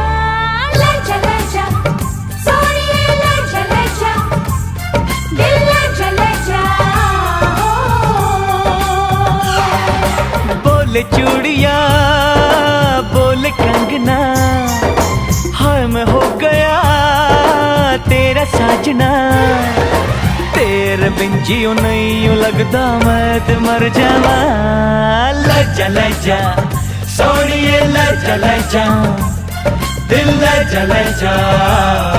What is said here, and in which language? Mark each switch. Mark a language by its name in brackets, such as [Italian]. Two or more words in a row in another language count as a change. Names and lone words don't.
[Hindi] ले चले जा, सोनिया ले चले जा, दिल ले चले जा. बोले चूड़िया, बोले कंगना, हाय मैं हो गया तेरा साजना. तेरे बिन जियो नहीं यूं लगता [Punjabi] ਮੈਂ ਤੇ ਮਰ ਜਾਵਾਂ. [Hindi] ले चले जा, सोनिए ले चले जा, दिल ले चले जा.